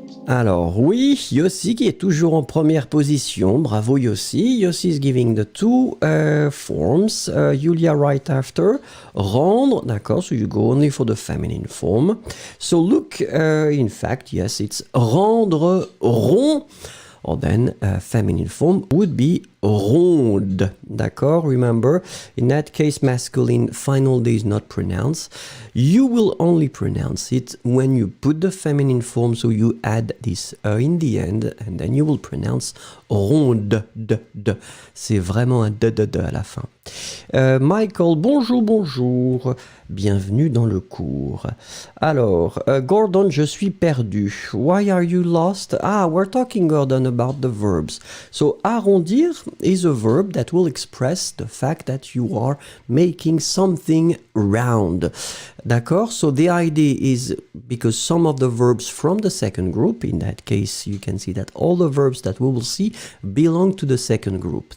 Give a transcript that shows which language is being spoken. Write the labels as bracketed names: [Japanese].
[French] Alors oui, Yossi qui est toujours en première position. Bravo Yossi. [English] Yossi is giving the two forms. Julia right after. Rendre, [French] d'accord, [English] so you go only for the feminine form. So look, in fact, yes, it's rendre rond. Or then feminine form would be ronde. D'accord? Remember, in that case, masculine final D is not pronounced. You will only pronounce it when you put the feminine form, so you add this in the end, and then you will pronounce ronde. [French] C'est vraiment un de à la fin. Michael, bonjour, bonjour. Bienvenue dans le cours. Alors, Gordon, je suis perdu. [English] Why are you lost? We're talking, Gordon, about the verbs. So, arrondir is a verb that will express the fact that you are making something round. D'accord? So, the idea is because some of the verbs from the second group, in that case, you can see that all the verbs that we will see belong to the second group.